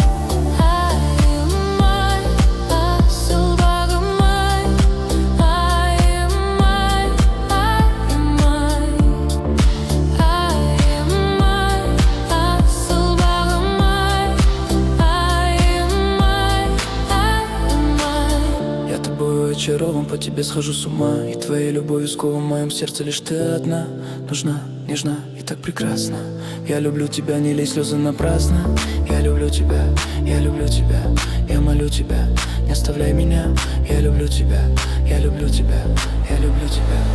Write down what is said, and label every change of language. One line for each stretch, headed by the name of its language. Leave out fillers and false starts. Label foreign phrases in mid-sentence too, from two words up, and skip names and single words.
Kazakh: Айым ай, асыл бағым ай, айым ай, айым ай. Айым ай, асыл бағым ай, айым ай, айым ай.
Russian: Я тобой очарован, по тебе схожу с ума, и твоей любовью скован в моем сердце лишь ты одна. Нужна, нежна и так прекрасна. Я люблю тебя, не лей слезы напрасно. Я люблю тебя, я люблю тебя, я молю тебя, не оставляй меня. Я люблю тебя, я люблю тебя, я люблю тебя.